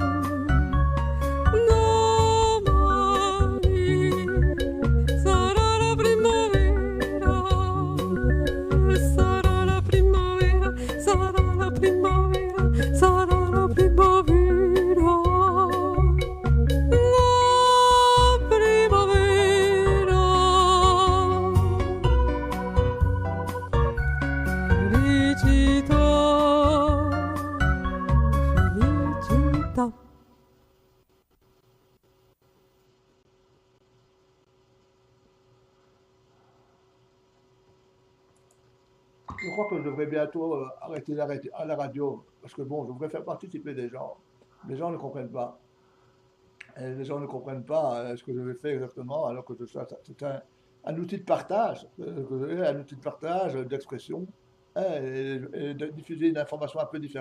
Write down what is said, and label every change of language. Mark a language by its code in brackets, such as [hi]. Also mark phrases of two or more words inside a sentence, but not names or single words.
[it] Domani sarà la primavera, sarà la primavera, sarà la primavera, sarà la primavera. La primavera. Felicità, felicità. [fr] Je crois que je devrais bientôt arrêter à la radio, parce que bon, je voudrais faire participer des gens. Les gens ne comprennent pas. Et les gens ne comprennent pas ce que je fais exactement, alors que c'est un outil de partage, un outil de partage, d'expression, hein, et de diffuser une information un peu différente.